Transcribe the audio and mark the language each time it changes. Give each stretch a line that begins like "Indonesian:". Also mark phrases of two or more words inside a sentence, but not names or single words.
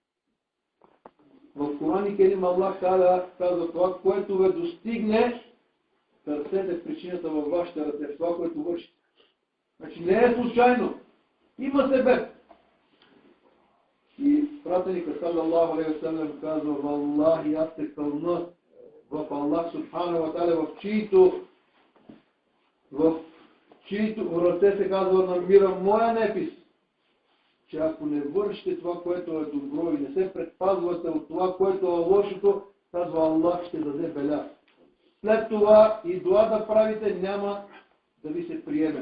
Bulgarian: В Коран и Керим Аллах казва, това, което ви достигне, търсете причината във вашите ръце, това, което вършите. Значи не е случайно. Има себе. И пратеника
Arabic: صلى الله عليه وسلم
Bulgarian: казва, валлахи, аз се кълна в Аллах
Arabic: سبحانه وتعالى,
Bulgarian: в чието ръце се казва, намира моя непис, че ако не вършите това, което е добро и не се предпазвате от това, което е лошото, казва Аллах, ще даде беля. След това и дуа да правите, няма да ви се приеме.